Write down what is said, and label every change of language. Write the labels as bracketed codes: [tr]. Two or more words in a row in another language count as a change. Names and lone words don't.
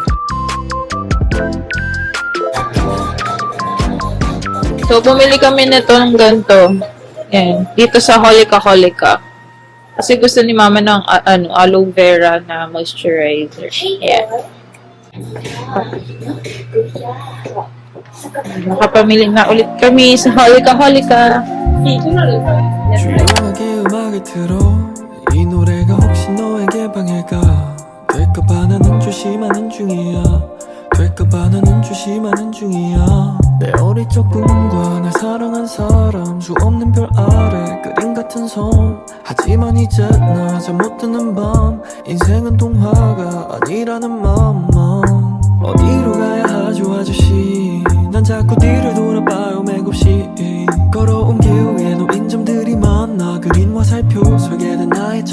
[tl] So, bumili kami nito ng ganito. Yan. Dito sa Holika Holika. Kasi gusto ni mama ng [en] aloe vera [tl] na moisturizer. Yan. Nakapamili na ulit kami sa Holika Holika. [ko] 조용하게 음악을 틀어 이 노래가 혹시 너에게 방해가 될까봐 나는 조심하는 중이야 될까봐 나는 조심하는 중이야 내 어릴 적 꿈과 날 사랑한 사람 수 없는 별 아래 그림 같은 섬 하지만 이제 나 잠 못 드는 밤 인생은 동화가 아니라는 맘만 어디로 가야 하죠 아저씨 난 자꾸 뒤를 돌아봐요 맥없이 걸어온 길 위에 놓인 점들이 많아 그린 화살표 설계된 나의